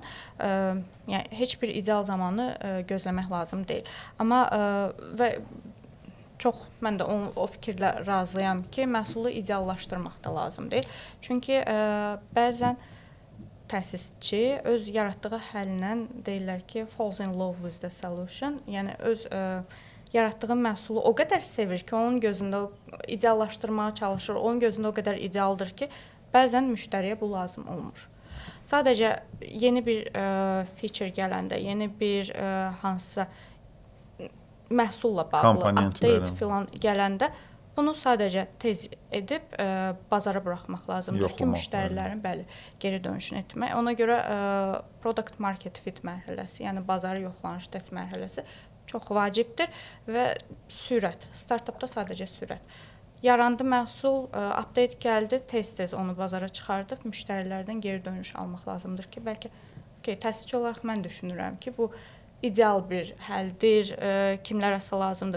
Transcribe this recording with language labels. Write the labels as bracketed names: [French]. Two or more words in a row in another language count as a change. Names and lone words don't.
[Azerbaijani] Yəni heç bir ideal zamanı gözləmək lazım deyil. Amma və çox mən də o fikirlə razıyam ki, məhsulu ideallaşdırmaq da lazım deyil. Çünki bəzən təsisçi öz yaratdığı həllə deyirlər ki, [English] falls in love with the solution. [Azerbaijani] Yəni öz yaratdığı məhsulu o qədər sevir ki, onun gözündə ideallaşdırmağa çalışır, onun gözündə o qədər idealdır ki, bəzən müştəriyə bu lazım olmur. Sadəcə yeni bir feature gələndə, yeni bir hansısa məhsulla bağlı update filan gələndə bunu sadəcə tez edib bazara buraxmaq lazımdır ki, müştərilərin geri dönüşünü etmək. Ona görə [English] product market fit [Azerbaijani] mərhələsi, yəni bazarı yoxlanış test mərhələsi çox vacibdir və sürət. Startupda sadəcə sürət. Yarandı məhsul, update gəldi, tez-tez onu bazara çıxardıb müştərilərdən geri dönüş almaq lazımdır ki, bəlkə təsisçi olaraq mən düşünürəm ki, bu ideal bir həldir, kimlərəsə lazımdır.